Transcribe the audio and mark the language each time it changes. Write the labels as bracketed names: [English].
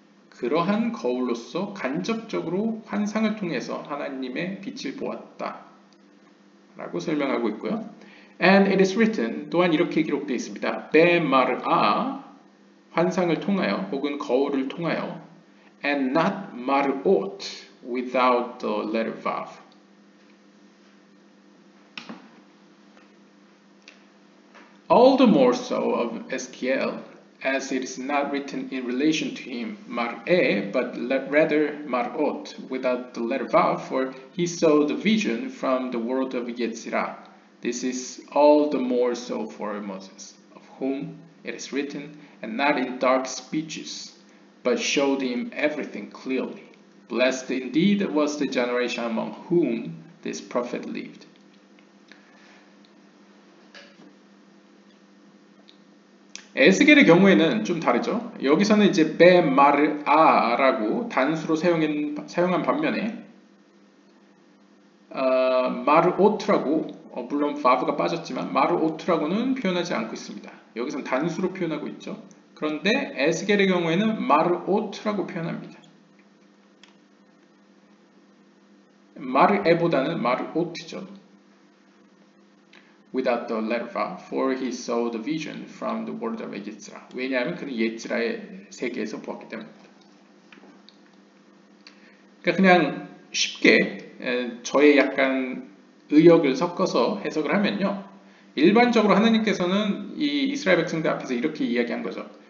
[Korean] 그러한 거울로서 간접적으로 환상을 통해서 하나님의 빛을 보았다 라고 설명하고 있고요. [English] And it is written, [Korean] 또한 이렇게 기록되어 있습니다. [English] 베마르아, [Korean] 환상을 통하여 혹은 거울을 통하여, [English] and not 마르옷, without the letter vav. All the more so of Ezekiel, as it is not written in relation to him mar'e, but rather mar'ot, without the letter vav, for he saw the vision from the world of Yetzirah. This is all the more so for Moses, of whom it is written, and not in dark speeches, but showed him everything clearly. Blessed indeed was the generation among whom this prophet lived. [Korean] 에스겔의 경우에는 좀 다르죠. 여기서는 이제 베마르아라고 단수로 사용한 반면에 마르오트라고, 물론 바브가 빠졌지만 마르오트라고는 표현하지 않고 있습니다. 여기서는 단수로 표현하고 있죠. 그런데 에스겔의 경우에는 마르오트라고 표현합니다. 마르에보다는 마르오트죠. [English] Without the letter vav, for he saw the vision from the world of Yetzirah. [Korean] 왜냐하면 그는 예츠라의 세계에서 보았기 때문입니다. 그러니까 그냥 쉽게 저의 약간 의역을 섞어서 해석을 하면요. 일반적으로 하나님께서는 이 이스라엘 백성들 앞에서 이렇게 이야기한 거죠.